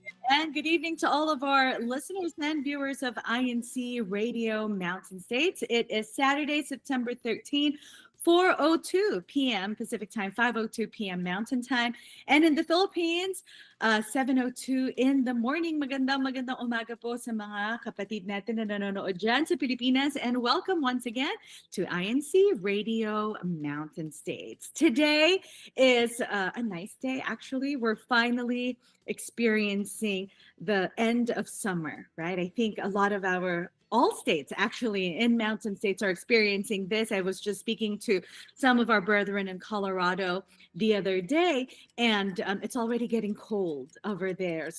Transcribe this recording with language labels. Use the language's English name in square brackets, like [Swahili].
[English] And good evening to all of our listeners and viewers of INCRadio Mountain States. It is Saturday, September 13th, 4:02 p.m. Pacific Time, 5:02 p.m. Mountain Time. And in the Philippines, 7:02 in the morning. [Filipino] Magandang umaga po sa mga kapatid natin na nanonood dyan sa Pilipinas. [English] And welcome once again to INCRadio Mountain States. Today is a nice day, actually. We're finally experiencing the end of summer, right? I think a lot of all states actually in mountain states are experiencing this. I was just speaking to some of our brethren in Colorado the other day, and it's already getting cold over there.